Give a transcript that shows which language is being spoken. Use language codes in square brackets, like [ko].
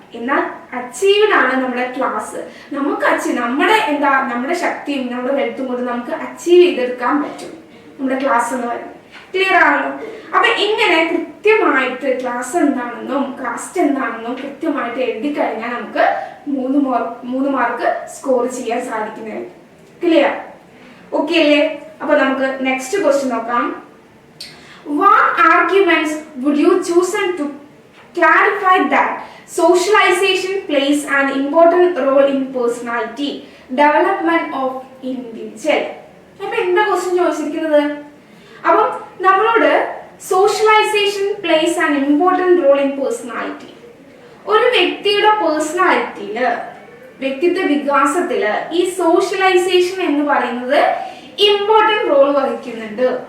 [ml] എന്നാൽ അച്ചീവ്ഡ് ആണ് നമ്മുടെ ക്ലാസ്. നമുക്ക് നമ്മുടെ ശക്തിയും നമ്മുടെ ഹെൽത്തും കൊണ്ട് നമുക്ക് അച്ചീവ് ചെയ്തെടുക്കാൻ പറ്റും നമ്മുടെ ക്ലാസ് എന്ന് പറയുന്നത്. ക്ലിയർ ആണല്ലോ? അപ്പൊ ഇങ്ങനെ കൃത്യമായിട്ട് ക്ലാസ് എന്താണെന്നും കാസ്റ്റ് എന്താണെന്നും കൃത്യമായിട്ട് എഴുതി കഴിഞ്ഞാൽ നമുക്ക് 3 മാർക്ക് സ്കോർ ചെയ്യാൻ സാധിക്കുന്നതായിരിക്കും. ക്ലിയർ? ഓക്കെ അല്ലേ? അപ്പൊ നമുക്ക് നെക്സ്റ്റ് ക്വസ്റ്റ്യൻ നോക്കാം. [en] What arguments would you choose to clarify that socialization plays an important role in personality development of individual? [ml] അപ്പൊ എന്താ ക്വസ്റ്റ്യൻ ചോദിച്ചിരിക്കുന്നത്? അപ്പം നമ്മളോട് [en] Socialisation plays an important role in personality. [ml] ഒരു വ്യക്തിയുടെ പേഴ്സണാലിറ്റിയില്, വ്യക്തിത്വ വികാസത്തില് ഈ സോഷ്യലൈസേഷൻ എന്ന് പറയുന്നത് ഇമ്പോർട്ടൻറ്റ് റോൾ വഹിക്കുന്നുണ്ട്.